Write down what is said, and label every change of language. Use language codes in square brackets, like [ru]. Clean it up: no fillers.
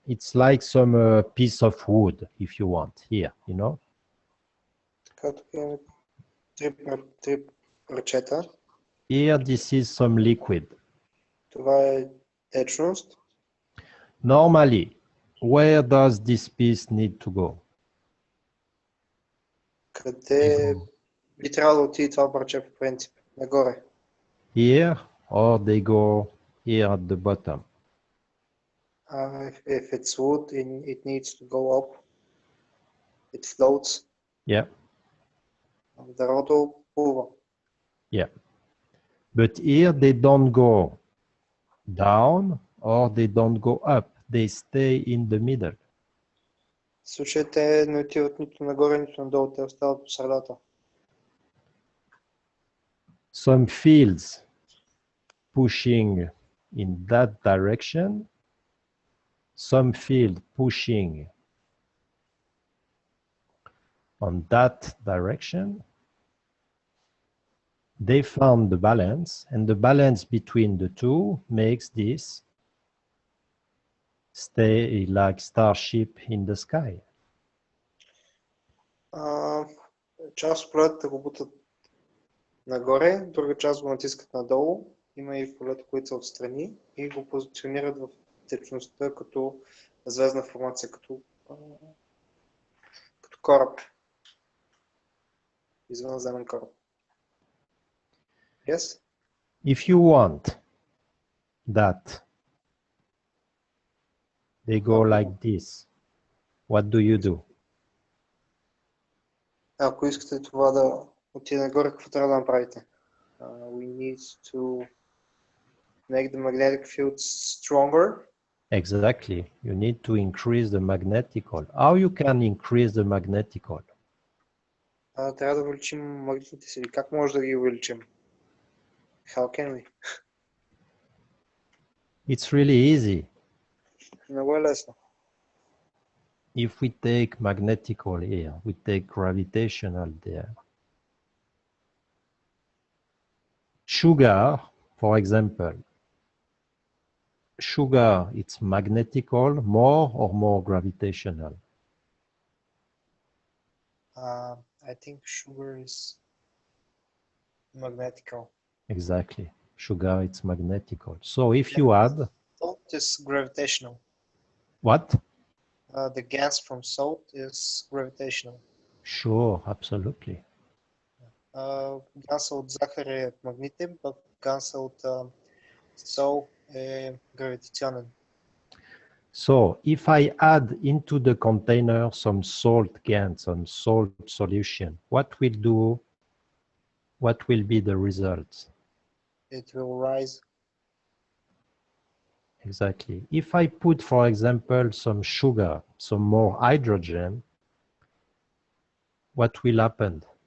[en] It's like some piece of wood, if you want, here, you know? [bg] Така, тук имаме три парчета. [en] Here, this is some liquid. [bg] Това е течност. [en] Normally, where does this piece need to go? [bg] Къде би трябвало да отиде това парче по принцип? Нагоре. [en] Here, or they go here at the bottom? If it's wood, it needs to go up. It floats. Yeah, [bg] Дървото плува. [en] yeah. But here, they don't go down or they don't go up. They stay in the middle. [bg] В случая те не отиват нито нагоре, нито надолу, те остават по средата. [en] Some fields pushing in that direction, some field pushing on that direction. They found the balance, and the balance between the two makes this stay like starship in the sky. [bg] Част от полетата го бутат нагоре, друга част го натискат надолу. Има и полета, които са отстрани и го позиционират в течността като звездна формация, като кораб. Извънземен кораб. [en] Yes? If you want that they go like this, what do you do? [bg] Ако искате това да отиде нагоре, какво трябва да направите? [en] We need to make the magnetic field stronger. Exactly. You need to increase the magnetical. How you can increase the magnetical? [bg] Трябва да увеличим магнитните сили. Как може да ги увеличим? [en] How can we? It's really easy. [bg] Много е лесно. [en] If we take magnetical here, we take gravitational there. Sugar, for example, sugar, it's magnetical more or more gravitational? I think sugar is magnetical. Exactly. Sugar, it's magnetical. So if you add... Salt is gravitational. What? The gas from salt is gravitational. Sure, absolutely. [bg] Газа от захар е магнитен, пък газа от сол е гравитационен. [en] So if I add into the container some salt gas, some salt solution, what will be the results? It will rise. Exactly. If I put, for example, some sugar, some more hydrogen, what will happen?